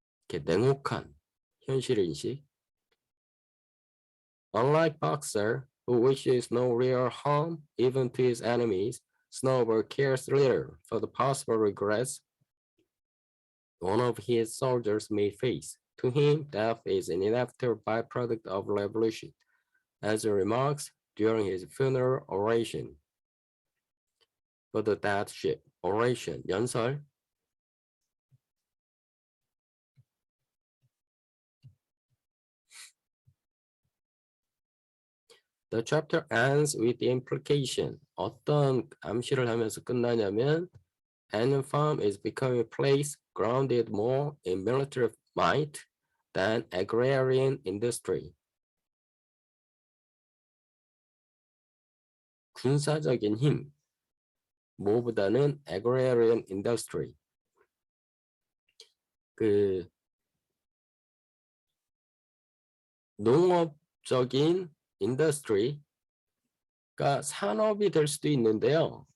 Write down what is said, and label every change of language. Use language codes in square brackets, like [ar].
[ko] 이렇게 냉혹한 현실인식. [en] Unlike Boxer, who wishes no real harm even to his enemies, Snowball cares little for the possible regrets one of his soldiers may face. To him, death is an inevitable byproduct of revolution, as he remarks during his funeral oration. For the death ship, oration, 연설. The chapter ends with the implication. [ko] 어떤 암시를 하면서 끝나냐면 [en] Animal Farm is becoming a place grounded more in military might than agrarian industry. [ko] 군사적인 힘, 뭐보다는 [en] agrarian industry. [ko] 그 농업적인 industry가 산업이 될 수도 있는데요.